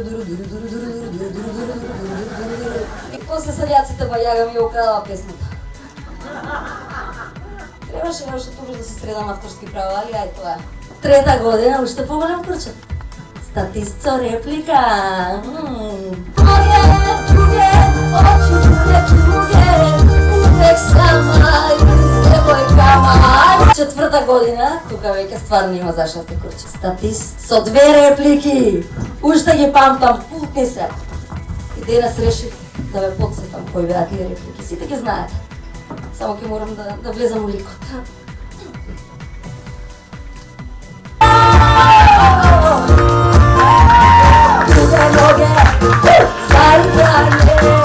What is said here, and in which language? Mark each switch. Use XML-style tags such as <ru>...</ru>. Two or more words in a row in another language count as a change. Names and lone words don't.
<mk>И после селјаците бајага ми украла песната. Требаше тука да се средам авторски права, али ај тоа. Трета година уште поголем курчат. Статист со реплика.</mk> <sr>oči neke druge, uvek sama s devojkama.</sr> <mk>Четврта година, тука веќе стварно има зашто се кручи. Статист со 2 реплики, уште ги памтам, путни се. И денес решив да ве подсетам кои беа тие реплики, сите ги знаете. Само ќе морам да влезам у ликот.</mk> <sr>Друге ноге, заигране.</sr>